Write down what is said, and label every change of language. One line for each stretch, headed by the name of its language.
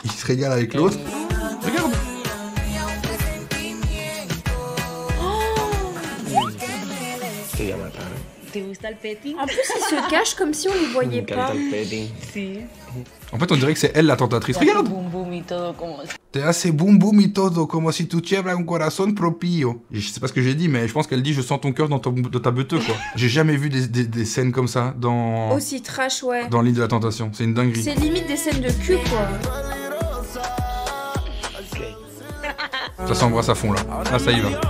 French: Il se régale avec l'autre. Regarde.
Spanish: ¿Te gusta el petting?
French: En plus ils se cachent comme si on les voyait pas.
Spanish: Sí.
French: En fait on dirait que c'est elle la tentatrice. Regarde.
Spanish: Boom boom y todo como... Te hace boum boum y todo, como si tu tuvieras un corazón propio.
French: Je sais pas ce que j'ai dit, mais je pense qu'elle dit je sens ton cœur dans ta beuteux quoi. J'ai jamais vu des scènes comme ça dans Aussi trash ouais. l'île de la tentation. C'est une dinguerie. C'est limite des scènes de cul quoi. Ça s'embrasse à fond là. Là ça y va.